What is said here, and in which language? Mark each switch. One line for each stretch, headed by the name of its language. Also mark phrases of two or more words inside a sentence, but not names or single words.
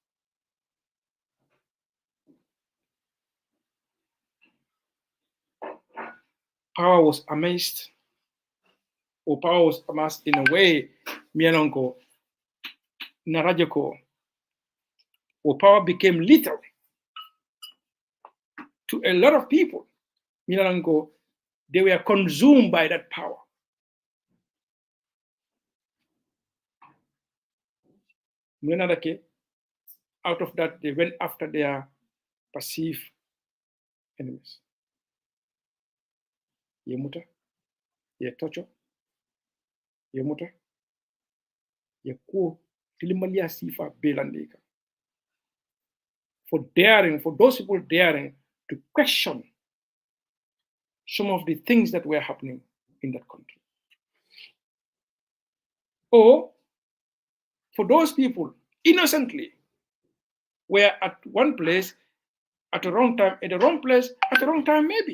English: Power was amassed, or power was amassed in a way,
Mandingo: Mianonko, Narajako,
English: or power became little to a lot of people. Mianonko, they were consumed by that power. Out of that, they went after their perceived enemies.
Mandingo: Yemuta, ye tocho, yemuta, ye ko tilimalia sifa belandika.
English: For those people daring to question some of the things that were happening in that country. Or for those people innocently were at one place at the wrong time, at the wrong place, at the wrong time maybe.